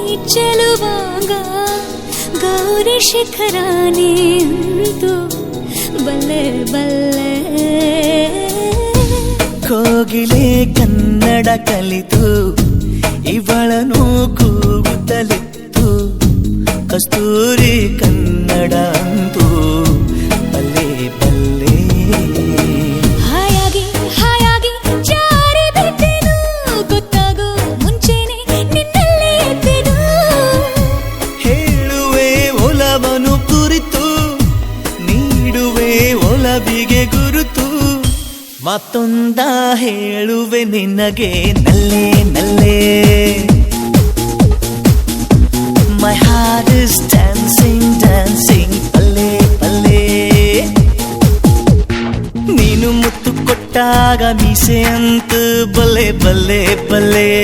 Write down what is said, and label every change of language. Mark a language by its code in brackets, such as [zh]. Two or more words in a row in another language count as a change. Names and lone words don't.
[kn] ಚೆಲುವಾಗ ಗೌರಿ ಶಿಖರಾನೇ ಅಂತು ಬಲ್ಲೆ ಬಲ್ಲೆ ಕೋಗಿಲೆ ಕನ್ನಡ ಕಲಿತು ಇವಳನು ಕೂಗುತ್ತಲಿತ್ತು ಕಸ್ತೂರಿ ಕನ್ನಡ ಅಂತು ಬಲ್ಲೆ ಬಲ್ಲೆ ಹಾಯಾಗಿ ಹಾಯಾಗಿ ಜಾರಿ ಬಿದ್ದೆನು ಗೊತ್ತಾಗೋ ಮುಂಚೆನೆ ನಿನ್ನಲ್ಲೇ ಇದ್ದೆನು ಹೇಳುವೆ ಒಲವನು ಕುರಿತು ನೀಡುವೆ ಒಲವಿಗೆ ಗುರುತು ಮತ್ತೊಂದ ಹೇಳುವೆ ನಿನಗೆ ನಲ್ಲೆ ನಲ್ಲೆ [en] My heart is dancing, dancing [kn] ಪಲ್ಲೆ ಪಲ್ಲೆ ನೀನು ಮುತ್ತು ಕೊಟ್ಟಾಗ ಮೀಸೆ ಅಂತ ಬಲ್ಲೆ ಬಲ್ಲೆ ಬಲ್ಲೆ